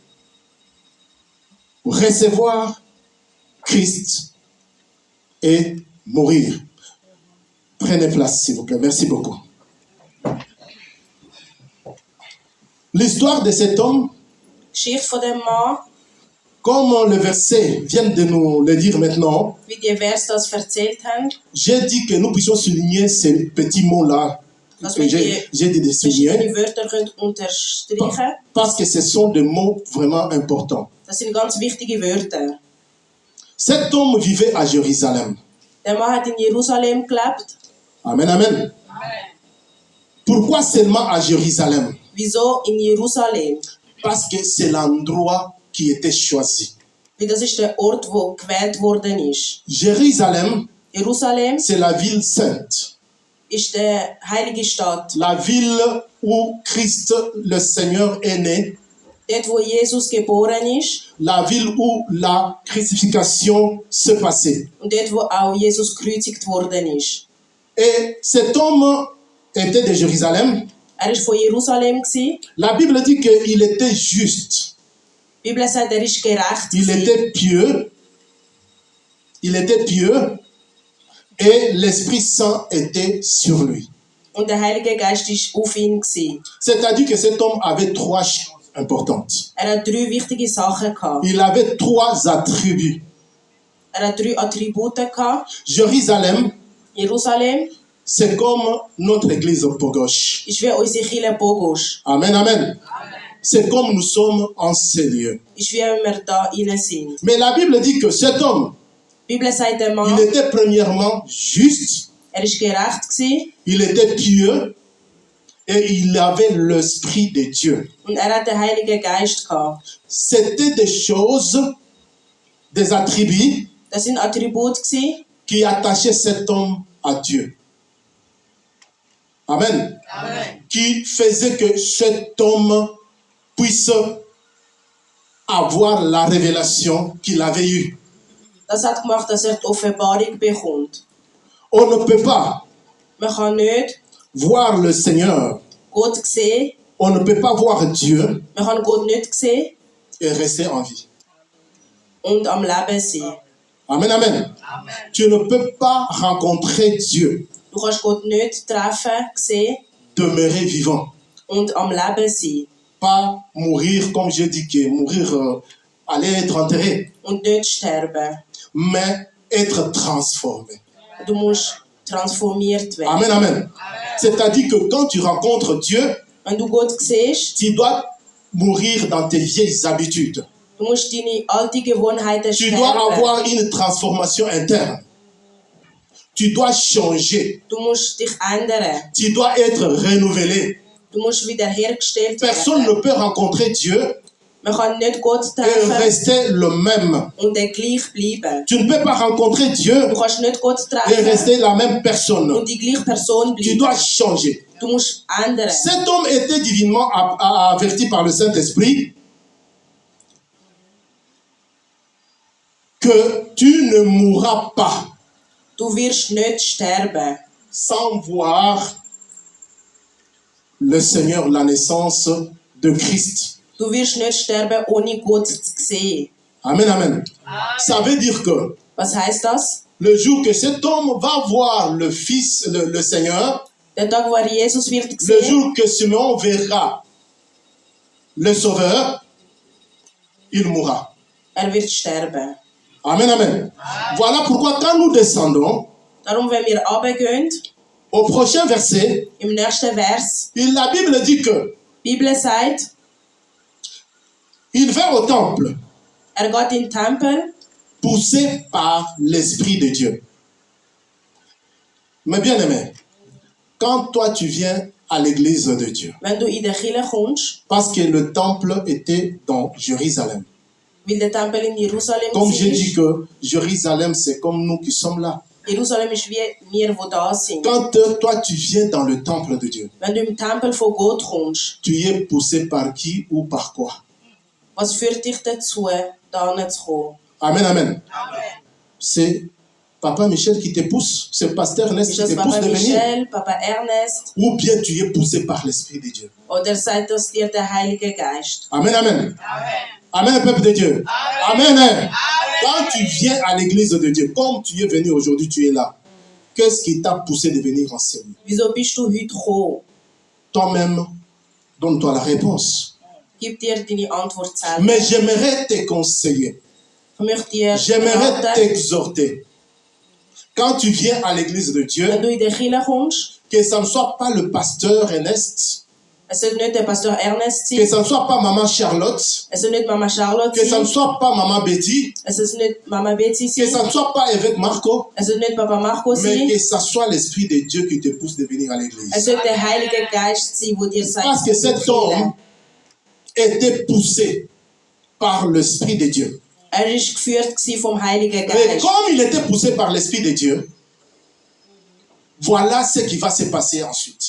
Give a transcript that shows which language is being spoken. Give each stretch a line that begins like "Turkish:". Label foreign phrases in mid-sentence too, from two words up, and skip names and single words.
French: Recevoir Christ et mourir. Prenez place, s'il vous plaît. Merci beaucoup. L'histoire de cet homme,
German: Geschichte von dem Mann,
French: comme le verset vient de nous le dire maintenant,
German: wie die Vers das erzählt haben,
French: j'ai dit que nous puissions souligner ces petits mots-là
German: Dass
French: que
German: wir
French: j'ai
German: die
French: dit de souligner,
German: verschiedenen Wörter können unterstreichen.
French: parce que ce sont des mots vraiment importants.
German: Das sind ganz wichtige Wörter.
French: Cet homme vivait à Jérusalem.
German: Der Mann hat in Jerusalem gelebt.
French: Amen, amen. Pourquoi seulement à Jérusalem?
German: Wieso in Jerusalem?
French: Parce que c'est l'endroit qui était choisi.
German: Weil das ist der Ort, wo gewählt worden ist.
French: Jérusalem,
German: Jerusalem
French: c'est la ville sainte.
German: ist der heilige Stadt.
French: La ville où Christ, le Seigneur, est né.
German: Dort, wo Jesus geboren ist.
French: La ville où la crucifixion se passait.
German: Und dort, wo auch Jesus gekreuzigt worden ist.
French: Et cet homme était de Jérusalem.
German: Er war von Jerusalem gewesen.
French: La Bible dit qu'il était juste.
German: Die Bibel sagt, er ist gerecht
French: Il
German: gewesen.
French: était pieux. Il était pieux. Et l'Esprit Saint était sur lui.
German: Und der Heilige Geist war auf ihn gewesen.
French: C'est-à-dire que cet homme avait trois choses importantes.
German: Er hat 3 wichtige Sachen gehabt.
French: Il avait trois attributs.
German: Er hat 3 Attribute gehabt.
French: Jérusalem,
German: Jerusalem
French: c'est comme notre église Pogoche.
German: ist wie unsere Kirche Bogosch.
French: Amen, amen. C'est comme nous sommes en ces lieux.
German: Ist wie wenn wir da rein sind.
French: Mais la Bible dit que cet homme,
German: Die Bibel sagt, der Mann,
French: il était premièrement juste,
German: er ist gerecht gewesen
French: il était pieux et il avait l'Esprit de Dieu.
German: und er hat den Heiligen Geist gehabt.
French: C'était des choses, des attributs
German: Das sind Attribute gewesen,
French: qui attachaient cet homme à Dieu. Amen. Qui faisaient que cet homme puisse avoir la révélation qu'il avait eue.
German: das hat gemacht, dass er die Offenbarung bekommt.
French: On ne peut pas
German: Man kann nicht
French: voir le Seigneur,
German: Gott sehen,
French: on ne peut pas voir Dieu
German: man kann Gott nicht sehen
French: et rester en vie.
German: und am Leben sein.
French: Amen, amen. Tu ne peux pas rencontrer Dieu,
German: Du kannst Gott nicht treffen, sehen
French: demeurer vivant,
German: und am Leben sein.
French: pas mourir comme j'ai dit que mourir, aller être enterré,
German: Und nicht sterben.
French: mais être transformé.
German: Du musst transformiert werden.
French: Amen, amen. C'est-à-dire que quand tu rencontres Dieu,
German: Wenn du Gott siehst,
French: tu dois mourir dans tes vieilles habitudes.
German: du musst deine alten Gewohnheiten
French: Tu dois
German: sterben.
French: avoir une transformation interne. Tu dois changer.
German: Du musst dich ändern.
French: Tu dois être renouvelé.
German: Du musst wiederhergestellt
French: Personne
German: werden.
French: ne peut rencontrer Dieu
German: Man kann nicht Gott
French: et
German: treffen
French: rester le même.
German: und dann gleich bleiben.
French: Tu ne peux pas rencontrer Dieu
German: Du kannst nicht Gott
French: et
German: treffen
French: rester la même personne.
German: und die gleiche Person
French: Tu
German: bleiben.
French: dois changer.
German: Du musst ändern.
French: Cet homme était divinement averti par le Saint-Esprit que tu ne mourras pas
German: Du wirst nicht sterben,
French: sans voir le Seigneur, la naissance de Christ.
German: du wirst nicht sterben, ohne Gott zu sehen.
French: Amen, amen. Ça veut dire que
German: Was heißt das?
French: le jour que cet homme va voir le Fils, le Seigneur,
German: Der Tag, wo er Jesus wird
French: le
German: sehen,
French: jour que Simeon verra le Sauveur, il mourra.
German: er wird sterben.
French: Amen, amen. Voilà pourquoi quand nous descendons
German: Darum, wenn wir runtergehen,
French: au prochain verset,
German: im nächsten Vers,
French: la Bible dit que
German: die Bibel sagt,
French: il vint au temple
German: er geht in den Tempel,
French: poussé par l'Esprit de Dieu. Mais bien aimé, quand toi tu viens à l'église de Dieu,
German: wenn du in die Kirche kommst,
French: parce que le temple était dans Jérusalem.
German: weil der Tempel in Jerusalem
French: Comme j'ai dit
German: ist.
French: que Jérusalem, c'est comme nous qui sommes là.
German: Jerusalem ist wie wir, die da sind.
French: Quand toi tu viens dans le temple de Dieu,
German: Wenn du im Tempel von Gott kommst,
French: tu es poussé par qui ou par quoi?
German: was führt dich dazu, da hinzukommen?
French: Amen, amen. C'est Papa Michel qui te pousse, c'est Pasteur Ernest
German: Ist
French: qui
German: das
French: te pousse
German: Papa
French: de venir.
German: Michel, Papa Ernest?
French: Ou bien tu es poussé par l'Esprit de Dieu.
German: Oder sagt das dir der Heilige Geist?
French: Amen, amen. Amen, peuple de Dieu. Amen. Amen. Quand tu viens à l'église de Dieu, comme tu es venu aujourd'hui, tu es là. Qu'est-ce qui t'a poussé de venir enseigner?
German: Wieso bist du heute gekommen?
French: Toi-même, donne-toi la réponse.
German: Gib dir deine Antwort selber.
French: Mais j'aimerais te conseiller.
German: Ich möchte dir
French: J'aimerais
German: raten,
French: t'exhorter Quand tu viens à l'église de Dieu,
German: Wenn du in die Kirche kommst,
French: que ça ne soit pas le pasteur Ernest,
German: es soll nicht der Pastor Ernest
French: que
German: sein,
French: ça ne soit pas maman Charlotte,
German: es soll nicht Mama Charlotte
French: que ça ne
German: sein,
French: soit pas maman Betty,
German: es soll nicht Mama Betsy
French: que ça
German: sein,
French: ne soit pas évêque Marco,
German: es soll nicht Papa Marco
French: mais
German: sein,
French: que ça soit l'Esprit de Dieu qui te pousse de venir à
German: es
French: l'église.
German: soll der Heilige Geist sein, der dir sagt,
French: Parce que cet homme était poussé par l'Esprit de Dieu.
German: Er war geführt vom Heiligen
French: Et
German: Geist.
French: comme il était poussé par l'Esprit de Dieu, voilà ce qui va se passer ensuite.